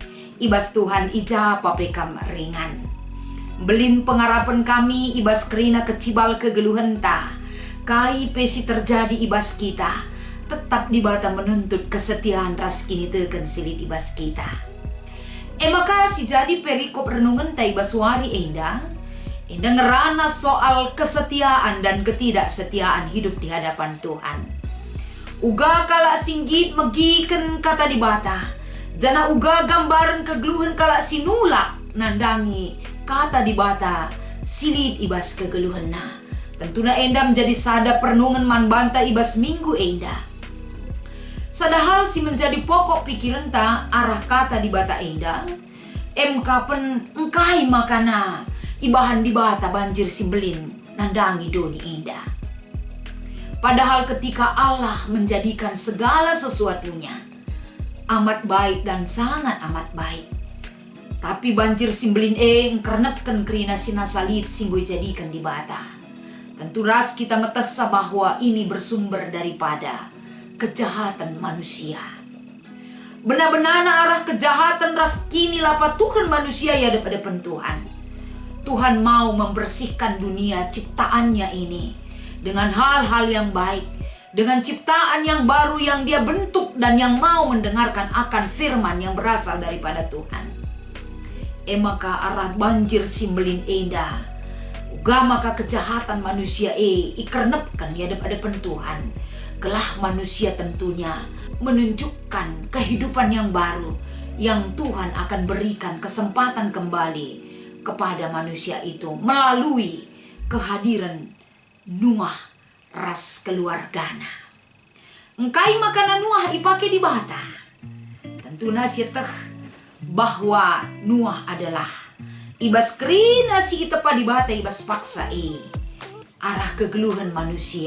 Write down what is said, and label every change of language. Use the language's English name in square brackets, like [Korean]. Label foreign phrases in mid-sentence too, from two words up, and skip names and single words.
[Batak Karo] Ibas Tuhan ija papekam ringan. Belim pengarapan kami ibas kerina kecibal kegeluhan tah. Kai pesi terjadi ibas kita. Tetap di bata menuntut kesetiaan ras kini teken silit ibas kita. Maka si jadi perikop renungan ta ibas wari enda ngerana [Indonesian] soal kesetiaan dan ketidaksetiaan hidup di hadapan Tuhan. [Batak Karo] Uga kala singgit megiken kata di bata. Jana uga gambaran kegeluhan kala sinulak nandangi kata di bata silit ibas kegeluhan na. Tentuna enda menjadi sada perenungan man banta ibas minggu enda. Sadahal si menjadi pokok pikiran ta arah kata di bata enda. Kapen engkai makana ibahan di bata banjir simbelin nandangi doni enda. [Indonesian] Padahal ketika Allah menjadikan segala sesuatunya amat baik dan sangat amat baik. [Batak Karo] Tapi banjir simbelin engkernepkan kerina sinasalit singgui jadikan di bata. Tentu ras kita meteksa [Indonesian] bahwa ini bersumber daripada kejahatan manusia. [Batak Karo] Benar-benar arah kejahatan ras kini lapa Tuhan manusia ya depan Tuhan. [Indonesian] Tuhan mau membersihkan dunia ciptaannya ini dengan hal-hal yang baik, dengan ciptaan yang baru yang dia bentuk dan yang mau mendengarkan akan firman yang berasal daripada Tuhan. [Batak Karo] Maka arah banjir simbelin enda. Uga maka kejahatan manusia ikernepkan ya depan Tuhan. [Indonesian] Gelah manusia tentunya menunjukkan kehidupan yang baru yang Tuhan akan berikan kesempatan kembali kepada manusia itu melalui kehadiran Nuah ras keluargana. [Batak Karo] engkai makanan Nuah ipake di bata. Tentu nasiteh bahwa Nuah adalah ibas kerina si itepa di bata ibas paksa arah kegeluhan manusia.